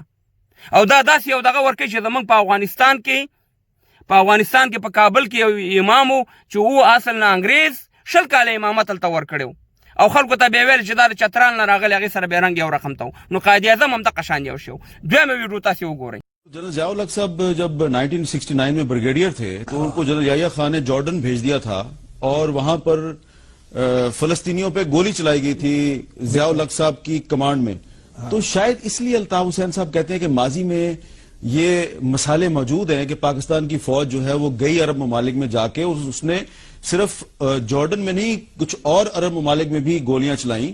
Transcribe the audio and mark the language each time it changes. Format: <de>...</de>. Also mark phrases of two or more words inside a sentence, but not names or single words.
<ps>او دا داسې یو دغه ورکوي چې زموږ په افغانستان کې په کابل کې یو امام و چې او اصل نه انګریز 20 کاله امامت هلته ورکړی و، او خلکو ته بیا ویل چې دا د چترال نه راغلی، هغې سره بیا رنګ یو رقم ته و. نو قائد اعظم هم دغه شان یو شی و. دویمه ویډیو تاسې وګورئ.</ps> <ur>جنرل ضیاءالحق صاحب جب 1969 میں بریگیڈیئر تھے تو ان کو جنرل یحییٰ خان نے جارڈن بھیج دیا تھا اور وہاں پر فلسطینیوں پہ گولی چلائی گئی تھی ضیاءالحق صاحب کی کمانڈ میں. تو شاید اس لیے الطاف حسین صاحب کہتے ہیں کہ ماضی میں یہ مسالے موجود ہیں کہ پاکستان کی فوج جو ہے وہ کئی عرب ممالک میں جا کے اس نے صرف جارڈن میں نہیں کچھ اور عرب ممالک میں بھی گولیاں چلائی.</ur>